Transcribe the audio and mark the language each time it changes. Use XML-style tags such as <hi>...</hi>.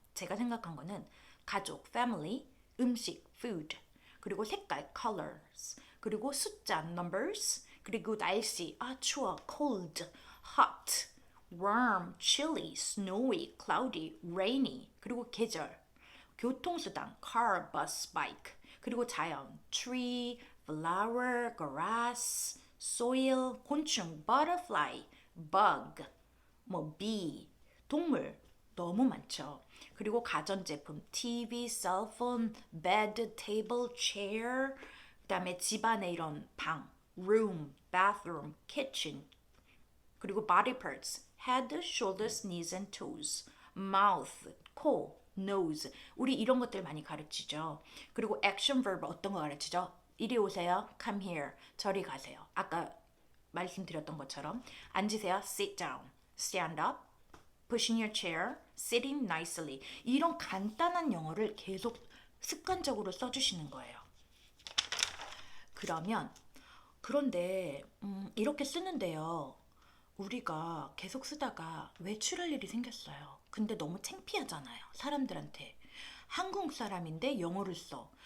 <ko>제가 생각한 거는 가족, family, 음식, food, 그리고 색깔, colors, 그리고 숫자, numbers, 그리고 날씨, 추워,</ko> <en>cold, hot, warm, chilly, snowy, cloudy, rainy,</en> <ko>그리고 계절,</ko> <en>교통수단, car, bus, bike, 그리고 자연, tree, flower, grass, soil, 곤충, butterfly, bug, bee, 동물 너무 많죠. 그리고 가전제품, TV, cell phone, bed, table, chair,</en> <ko>그다음에 집안에 이런 방,</ko> <en>room, bathroom, kitchen, 그리고 body parts, head, shoulders, knees and toes, mouth, 코, nose.</en> <ko>우리 이런 것들 많이 가르치죠. 그리고</ko> <en>action verb</en> <ko>어떤 거 가르치죠? 이리 오세요,</ko> <en>come here.</en> <ko>저리 가세요. 아까 말씀드렸던 것처럼 앉으세요,</ko> <en>sit down, stand up, push in your chair, sitting nicely.</en> <ko>이런 간단한 영어를 계속 습관적으로 써주시는 거예요. 그런데 이렇게 쓰는데요. 우리가 계속 쓰다가 외출할 일이 생겼어요. 근데 너무 창피하잖아요. 사람들한테. 한국 사람인데 영어를 써.</ko>